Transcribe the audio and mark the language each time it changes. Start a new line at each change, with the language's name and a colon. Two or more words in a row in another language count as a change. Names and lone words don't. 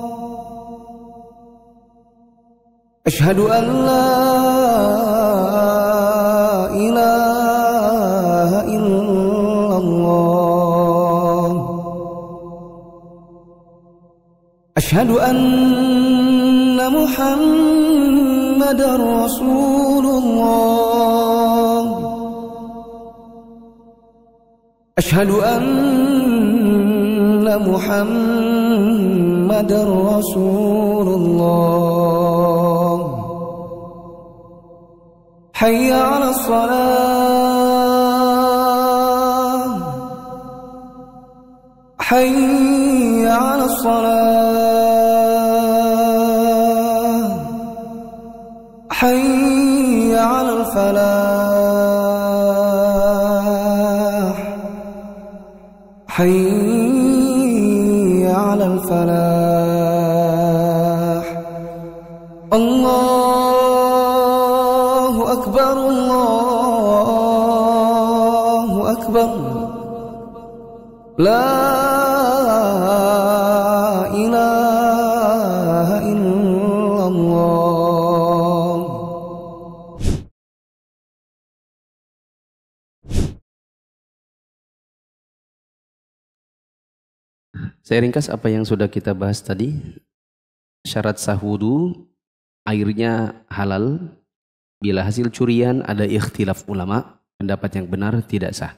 Arabic: أشهد أن لا إله إلا الله، أشهد أن محمدا رسول الله, أشهد أن محمدا رسول الله. حي على الصلاة، حي على الصلاة, حي على الفلاح، حي على الفلاح. الله أكبر، الله أكبر، لا إله إلا الله.
Indonesian: Saya ringkas apa yang sudah kita bahas tadi. Syarat sah wudu, airnya halal. Bila hasil curian ada ikhtilaf ulama, pendapat yang benar tidak sah.